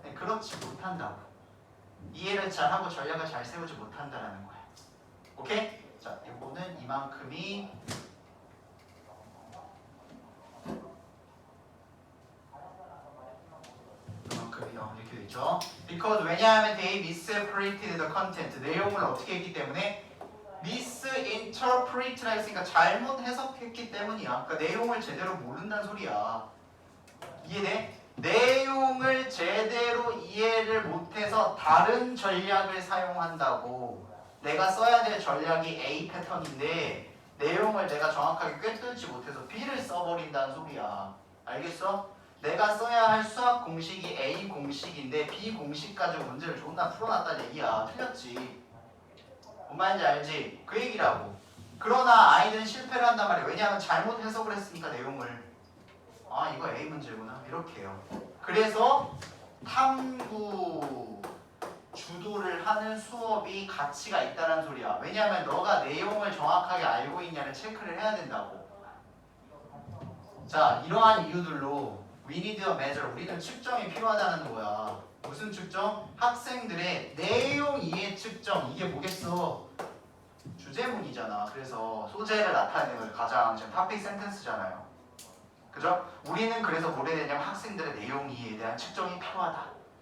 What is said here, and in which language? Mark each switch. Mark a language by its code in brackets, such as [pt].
[ko] 그렇지 못한다고. 이해를 잘하고 전략을 잘 세우지 못한다는 거야. 오케이? 자, 이거는 이만큼이 이렇게 되죠. [en] Because [ko] 왜냐하면 [en] they misinterpreted the content. [ko] 내용을 어떻게 했기 때문에 misinterpret라 했으니까 잘못 해석했기 때문이야. 그러니까 내용을 제대로 모른다는 소리야. 이해돼? 내용을 제대로 이해를 못해서 다른 전략을 사용한다고. 내가 써야 될 전략이 A 패턴인데 내용을 내가 정확하게 꿰뚫지 못해서 B를 써버린다는 소리야. 알겠어? 내가 써야 할 수학 공식이 A 공식인데 B 공식 가지고 문제를 존나 풀어놨다는 얘기야. 틀렸지. 뭔 말인지 알지? 그 얘기라고. 그러나 아이들은 실패를 한단 말이야. 왜냐하면 잘못 해석을 했으니까 내용을. 아 이거 A 문제구나. 이렇게 해요. 그래서 탐구 주도를 하는 수업이 가치가 있다는 소리야. 왜냐하면 너가 내용을 정확하게 알고 있냐를 체크를 해야 된다고. 자, 이러한 이유들로 [en] we need a measure. [ko] 우리는 측정이 필요하다는 거야. 무슨 측정? 학생들의 내용 이해 측정. 이게 뭐겠어? 주제문이잖아. 그래서 소재를 나타내는 거 가장 지금 토픽 센텐스잖아요. 그죠? 우리는 그래서 뭘 해야 되냐면 학생들의 내용 이해에 대한 측정이 필요하다.